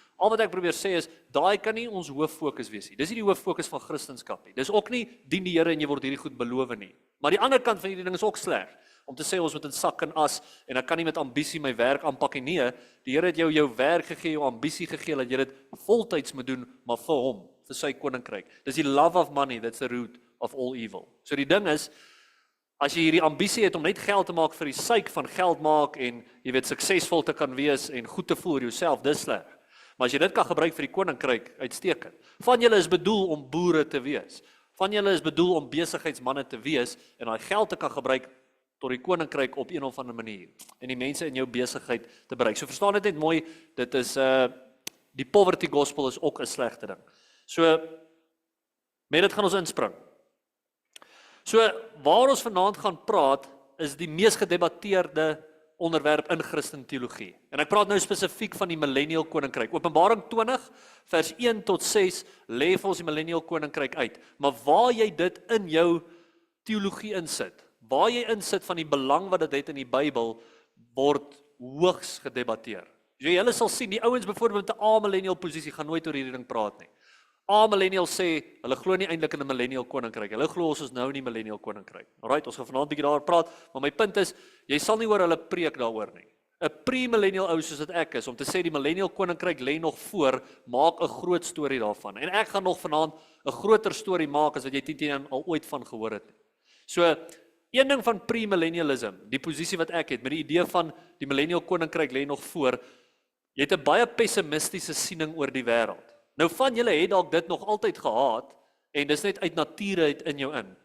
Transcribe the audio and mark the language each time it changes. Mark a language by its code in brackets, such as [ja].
[af] Al wat ek probeer sê is daai kan nie ons hooffokus wees nie. Dis nie die hooffokus van Christendom nie. Dis ook nie dien die Here en jy word hierdie goed beloof nie. Maar die ander kant van hierdie ding is ook sleg. Om te sê ons moet in sak en as en ek kan nie met ambisie my werk aanpak nie. Nee, die Here het jou werk gegee, jou ambisie gegee dat jy dit voltyds moet doen, maar vir hom, vir sy koninkryk. Dis die [en] love of money that's the root of all evil. [af] So die ding is, as jy hierdie ambisie het om net geld te maak vir die syk van geld maak en jy weet suksesvol te kan wees en goed te voel oor jouself, dis sleg. Maar as jy dit kan gebruik vir die koninkryk, uitstekend. Van julle is bedoel om boere te wees. Van julle is bedoel om besigheidsmanne te wees en daai geld te kan gebruik tot die koninkryk op een of ander manier en die mense in jou besigheid te bereik. So verstaan dit net mooi, dit is die poverty gospel is ook 'n slegte ding. So met dit gaan ons inspring. So waar ons vanaand gaan praat is die mees gedebatteerde onderwerp in Christen teologie. En ek praat nou spesifiek van die millennial koninkryk. Openbaring 20 vers 1 tot 6 lê vir ons die millennial koninkryk uit. Maar waar jy dit in jou teologie insit, waar jy insit van die belang wat dit het in die Bybel, word hoogs gedebatteer. Julle sal sien, die ouens byvoorbeeld met 'n amillennial posisie gaan nooit oor hierdie ding praat nie. Amillennial sê, hulle glo nie eintlik in 'n millennial koninkryk. Hulle glo ons is nou in die millennial koninkryk. Alright, ons gaan vanaand 'n bietjie daaroor praat, maar my punt is, jy sal nie hoor hulle preek daaroor nie. 'n Pre-millennial ou soos dit ek is, om te sê die millennial koninkryk lê nog voor, maak 'n groot storie daarvan. En ek gaan nog vanaand 'n groter storie maak as wat jy teen al ooit van gehoor het. So, een ding van pre-millennialism, die posisie wat ek het, met die idee van die millennial koninkryk lê nog voor, jy het 'n baie pessimistiese siening oor die wêreld. Nou van julle het dalk dit nog altyd gehad, en dis net uit nature uit in jou in.